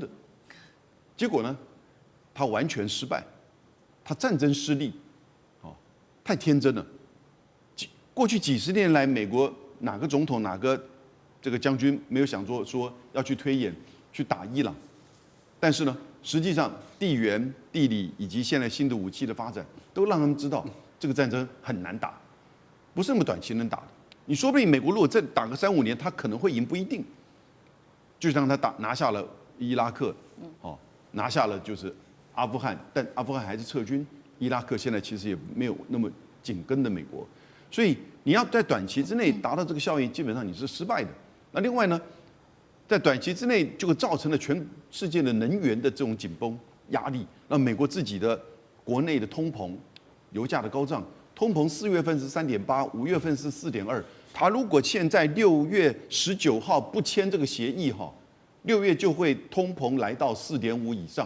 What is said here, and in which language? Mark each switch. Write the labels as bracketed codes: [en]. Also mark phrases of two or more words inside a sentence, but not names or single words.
[zh] 結果呢？他完全失敗，他戰爭失利， 太天真了。過去幾十年來，美國哪個總統、哪個這個將軍沒有想說要去推演去打伊朗？但是呢，實際上地緣、地理以及現在新的武器的發展，都讓他們知道這個戰爭很難打，不是那麼短期能打的。你說不定美國如果再打個3-5年，他可能會贏，不一定。就像他拿下了伊拉克，拿下了就是阿富汗，但阿富汗還是撤軍，伊拉克現在其實也沒有那麼緊跟的美國，所以你要在短期之內達到這個效應，基本上你是失敗的。那另外呢，在短期之內就造成了全世界的能源的这種緊繃壓力，讓美國自己的國內的通膨、油價的高漲，通膨4月份是3.8%，5月份是4.2%。他如果現在6月19號不簽這個協議，6月就會通膨來到4.5%以上。